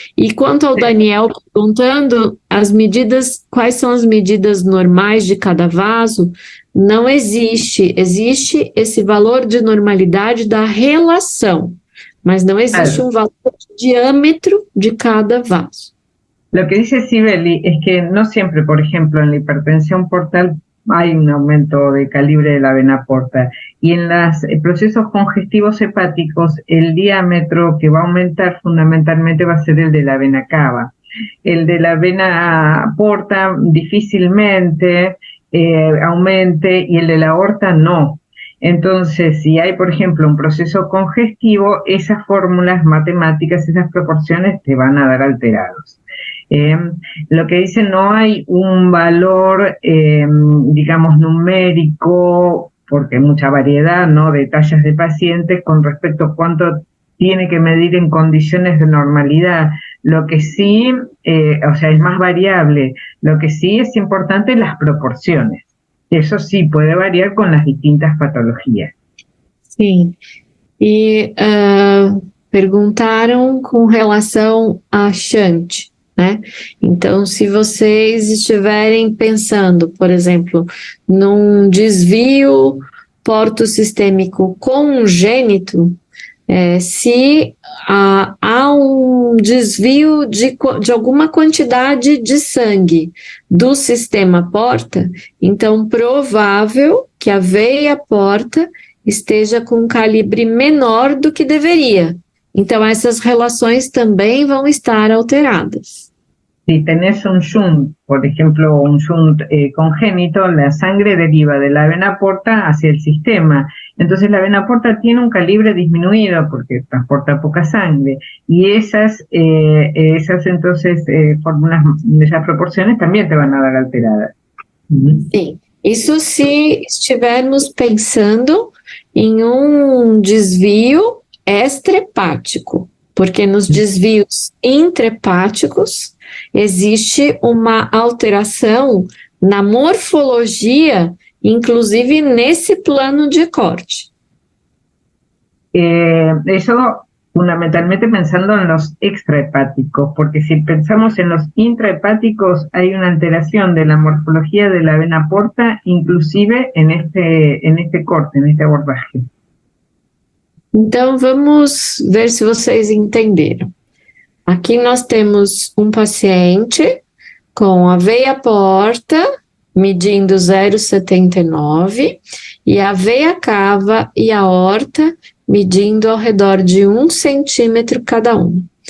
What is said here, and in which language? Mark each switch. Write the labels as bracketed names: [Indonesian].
[Portuguese] E quanto ao Daniel perguntando quais são as medidas normais de cada vaso, não existe esse valor de normalidade da relação, mas não existe um valor de diâmetro de cada vaso. [Spanish] Lo que dice Sibeli es que no siempre, por ejemplo, en la hipertensión portal hay un aumento de calibre de la vena porta, y en los procesos congestivos hepáticos el diámetro que va a aumentar fundamentalmente va a ser el de la vena cava. El de la vena porta difícilmente aumente y el de la aorta no. Entonces, si hay, por ejemplo, un proceso congestivo, esas fórmulas matemáticas, esas proporciones te van a dar alterados. Lo que dice, no hay un valor, digamos, numérico, porque hay mucha variedad, ¿no?, de tallas de pacientes con respecto a cuánto tiene que medir en condiciones de normalidad. Lo que sí, o sea, es más variable. Lo que sí es importante, las proporciones. Eso sí puede variar con las distintas patologías. [Portuguese] Sim. E perguntaram com relação a shunt, né? Então, se vocês estiverem pensando, por exemplo, num desvio portosistêmico congênito, se há um desvio de alguma quantidade de sangue do sistema porta, então provável que a veia porta esteja com um calibre menor do que deveria. Então essas relações também vão estar alteradas. [Spanish] Si tenés un shunt, por ejemplo, un shunt congénito, la sangre deriva de la vena porta hacia el sistema. Entonces la vena porta tiene un calibre disminuido porque transporta poca sangre. Y esas entonces fórmulas, esas proporciones también te van a dar alteradas. [Portuguese] Sim, isso se estivermos pensando em um desvio extrahepático, porque nos desvios intrahepáticos existe uma alteração na morfologia, inclusive nesse plano de corte. [Spanish] Eso fundamentalmente pensando en los extrahepáticos, porque si pensamos en los intrahepáticos hay una alteración de la morfología de la vena porta, inclusive en este corte, en este abordaje. [Portuguese] Então vamos ver se vocês entenderam. Aqui nós temos um paciente com a veia porta medindo 0,79 e a veia cava e a aorta medindo ao redor de 1 centímetro cada um.